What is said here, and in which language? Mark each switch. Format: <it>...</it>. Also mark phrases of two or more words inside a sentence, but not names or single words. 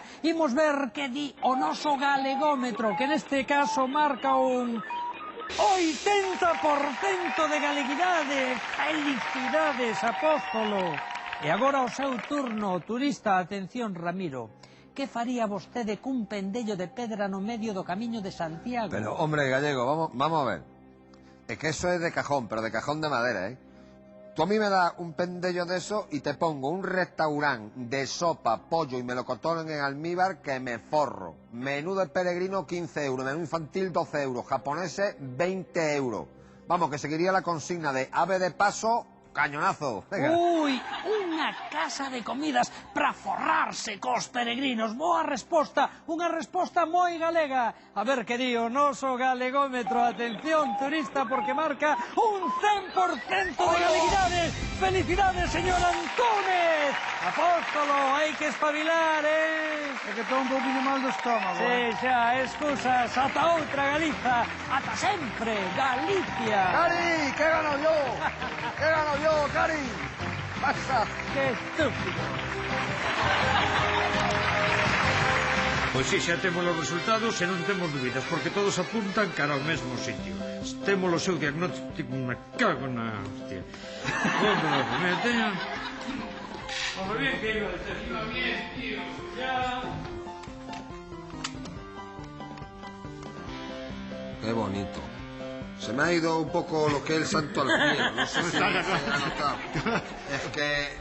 <gl>Imos ver que di o noso galegómetro, que neste caso marca un 80% de galeguidade. Felicidades, Apóstolo. E agora o seu turno, turista. Atención, Ramiro. Que faría vostede cun pendello de pedra no medio do camiño de Santiago?</gl> <es>Pero, hombre, gallego, vamos a ver. Es que eso es de cajón, pero de cajón de madera, Tú a mí me das un pendello de eso y te pongo un restaurante de sopa, pollo y melocotón en almíbar que me forro. Menú de peregrino 15 euros, menú infantil 12 euros, japoneses 20 euros. Vamos, que seguiría la consigna de ave de paso, cañonazo. Venga.</es> <gl>Ui, unha casa de comidas para forrarse cos peregrinos. Boa resposta, unha resposta moi galega. A ver que di o noso galegómetro. Atención, turista, porque marca un 100% de galeguidade. Felicidades, señor Antúnez. Apóstolo, hai que espabilar, É que estou un poquinho mal do estómago. Sí, xa, excusas. Ata outra, Galiza. Ata sempre, Galicia.</gl> <es>¡Cari! ¿Qué gano yo? ¿Qué gano yo, Cari? ¡Pasa! ¡Qué estúpido!</es> <gl>Pois si, xa temos os resultados e non temos dúbidas, porque todos apuntan cara ao mesmo sitio. Temos o seu diagnóstico, me cago na hostia. Me teño...</gl> <es>Como bien que iba, iba bien, tío, ya... Qué bonito. Se me ha ido un poco lo que es el santo al cielo. No sé si se ha notado. Es que...</es>